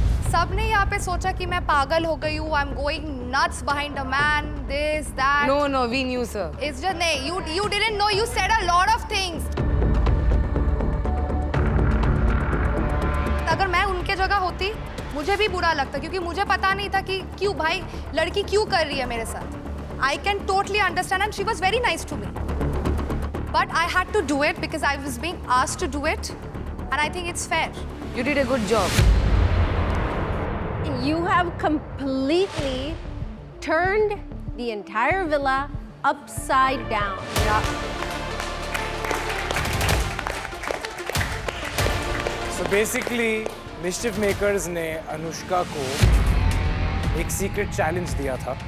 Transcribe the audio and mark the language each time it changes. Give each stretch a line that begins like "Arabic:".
Hindi: सबने यहाँ पे सोचा कि मैं पागल हो गई हूँ.
English: I'm going nuts behind a man. This, that. No, we knew, sir. It's just नहीं. You didn't know. You said a lot of things.
Hindi: अगर मैं उनके जगह होती, मुझे भी बुरा लगता क्योंकि मुझे पता नहीं था कि क्यों भाई लड़की क्यों कर रही है मेरे साथ.
English: I can totally understand and she was very nice to me. But I had to do it because I was being asked to do it and I think it's fair. You did a good job. You have completely turned the entire villa upside down. So basically,
Hindi: mischief makers ने अनुष्का को एक secret challenge दिया था